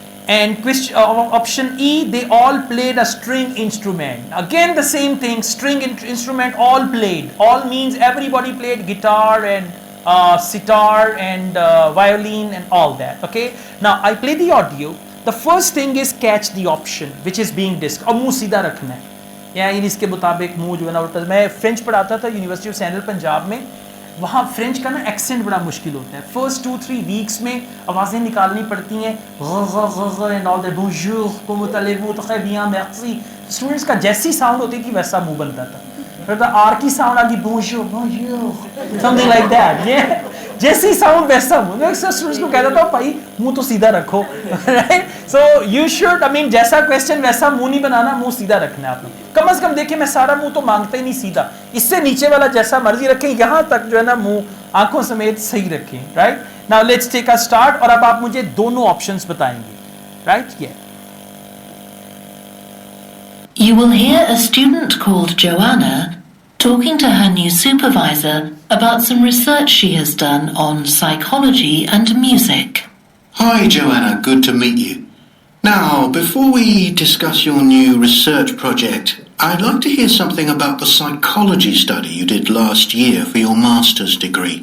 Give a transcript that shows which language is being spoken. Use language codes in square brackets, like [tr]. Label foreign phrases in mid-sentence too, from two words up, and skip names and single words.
[en] And option E, they all played a string instrument. Again the same thing, string instrument, all played. All means everybody played guitar and sitar and violin and all that. Okay, now I play the audio. The first thing is catch the option which is being discussed. [hi] और मुंह सीधा रखना है, यानी इसके मुताबिक मुंह जो है ना उल्टा. मैं फ्रेंच पढ़ाता था यूनिवर्सिटी ऑफ सेंट्रल पंजाब में. वहाँ फ्रेंच का ना एक्सेंट बड़ा मुश्किल होता है. [en] first 2-3 weeks [hi] में आवाज़ें निकालनी पड़ती हैं [en] and all that. [hi] बोंजूर, [fr] comment allez-vous, très bien, merci. [hi] स्टूडेंट्स का जैसी साउंड होती थी वैसा मुंह बनता था. फिर आर की साउंड आ गई, [fr] bonjour bonjour, [en] something like that. [hi] ये जैसी साउंड वैसा मुंह. मैं स्टूडेंट्स को कहता था भाई मुंह तो सीधा रखो, राइट. [en] so you should, I mean [hi] जैसा क्वेश्चन वैसा मुंह नहीं बनाना, मुंह सीधा रखना है आप लोग. कम से कम देखिए, मैं सारा मुंह तो मांगता ही नहीं सीधा, इससे नीचे वाला जैसा मर्जी रखें, यहां तक जो है ना मुंह आंखों समेत सही रखें, राइट. [en] now let's take a start. [hi] और अब आप मुझे दोनों ऑप्शंस बताएंगे, राइट. ये [en] You will hear a student called Joanna talking to her new supervisor about some research she has done on psychology and music. Hi, Joanna. Good to meet you. Now, before we discuss your new research project, I'd like to hear something about the psychology study you did last year for your master's degree.